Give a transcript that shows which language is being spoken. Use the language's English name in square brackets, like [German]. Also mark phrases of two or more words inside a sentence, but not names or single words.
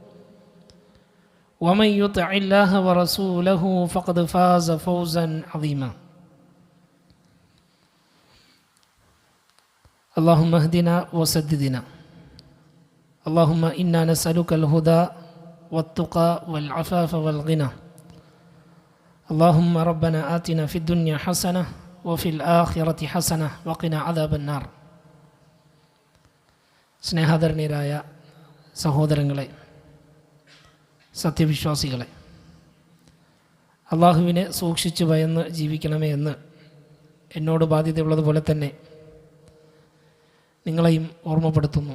[Arabic] ومن يطع الله ورسوله فقد فاز فوزا عظيما اللهم اهدنا وسددنا اللهم إنا نسألك الهدى والتقى والعفاف والغنى اللهم ربنا آتنا في الدنيا حسنة وفي الآخرة حسنة وقنا عذاب النار [Malayalam] സ്നേഹാദരണീയരായ സഹോദരങ്ങളെ, സത്യവിശ്വാസികളെ, അള്ളാഹുവിനെ സൂക്ഷിച്ച് ഭയന്ന് ജീവിക്കണമേ എന്ന് എന്നോട് ബാധ്യതയുള്ളതുപോലെ തന്നെ നിങ്ങളെയും ഓർമ്മപ്പെടുത്തുന്നു.